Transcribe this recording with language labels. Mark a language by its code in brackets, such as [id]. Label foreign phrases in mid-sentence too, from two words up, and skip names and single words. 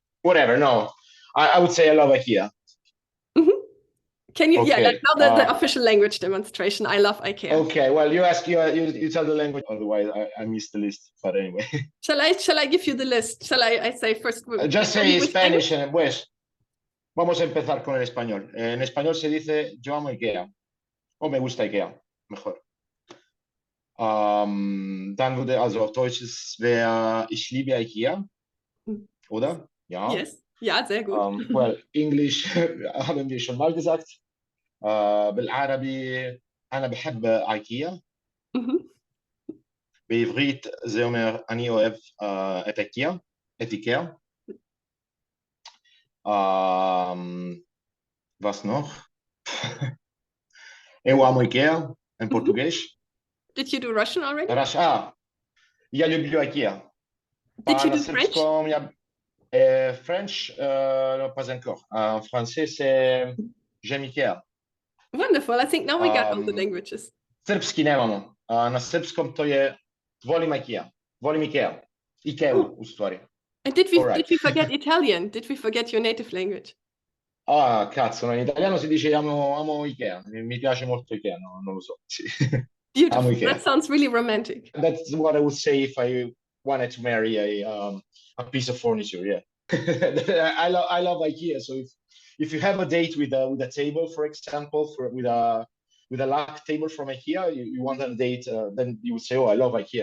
[en] Whatever, no. I would say I love Ikea. Mm-hmm. Can you, okay. yeah, like now the official language demonstration, I love Ikea. Okay, well, you tell the language, otherwise I missed the list, but anyway. Shall I give you the list? Shall I say first? Just say Spanish, pues. [es] Vamos a empezar con el español. En español se dice yo amo Ikea. O me gusta Ikea, mejor. [de] Dann würde, also auf Deutsch wäre ich liebe Ikea. Oder? Ja. Yes. Ja, sehr gut. [en] Well, English [de] haben wir schon mal gesagt. [ar] بالعربي أنا بحب إيكيا. [he] בעברית זה אומר אני אוהב את איקאה, את איקאה. [de] Was noch? [pt] Eu amo Ikea in Português. [en] Did you do Russian already? [ru] Я люблю Ikea. [en] Did you do French? French, [fr] pas encore. En français, c'est j'aime Ikea. [en] Wonderful. I think now we got all the languages. [sr] Srpski nemamo. Na srpskom to je volim Ikea. Volim Ikea. Ikea u stvari. [en] And did we forget Italian? Did we forget your native language? [it] Cazzo, in italiano si dice amo Ikea. Mi piace molto Ikea, no, non lo so. Sì. [en] Beautiful. That sounds really romantic. That's what I would say if I wanted to marry a piece of furniture. Yeah. I love IKEA. So if you have a date with a table, for example, with a luck table from IKEA, you want a date, then you would say, "Oh, I love IKEA."